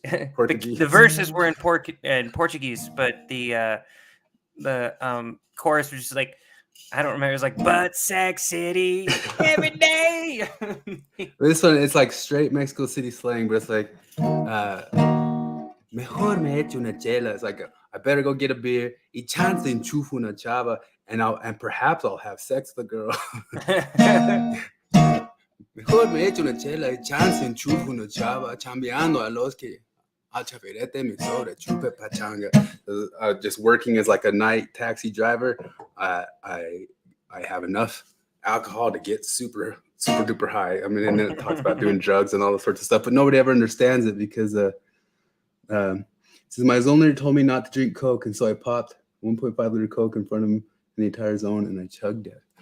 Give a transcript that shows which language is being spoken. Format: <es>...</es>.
<en>The verses were in Portuguese, but the chorus was just like, I don't remember. It was like Butt Sex City every day. This one, it's like straight Mexico City slang, but it's like</en> <es>mejor me echo una chela.</es> <en>It's like I better go get a beer.</en> <es>Y chance enchufo una chava,</es> <en>and perhaps I'll have sex with a girl.</en> <es>Mejor me echo una chela y chance enchufo una chava, chambeando a los que al chapirete me sobra chupe pachanga.</es> <en>Just working as like a night taxi driver, I have enough alcohol to get super duper high. I mean, and then it talks about doing drugs and all this sorts of stuff, but nobody ever understands it because says my zone leader told me not to drink Coke, and so I popped 1.5 liter Coke in front of him in the entire zone, and I chugged it.</en>